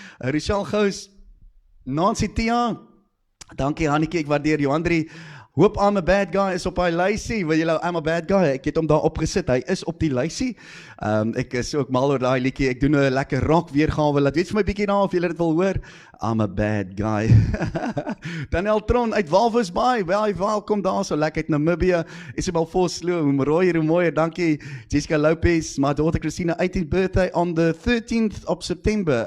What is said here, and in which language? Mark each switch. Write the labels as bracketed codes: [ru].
[af] Richelle Gous, Nancy Tia, dankie Hannetjie, ek waardeer Johandrie. Hoop I'm a Bad Guy is op hy lysie, wil julle I'm a Bad Guy, ek het hom daar opgesit, hy is op die lysie. Ek is ook mal oor daai liedjie, ek doen 'n lekker rock weergawe, laat weet vir my bietjie na of julle dit wil hoor. I'm a Bad Guy. Daniel Tron uit Walvis Bay, welkom daar so lekker uit Namibia. Isabel Vosloo, hoe mooier, hoe mooier, dankie. [en] Jessica Lopez, my daughter Christina, 18th birthday on the 13th of September.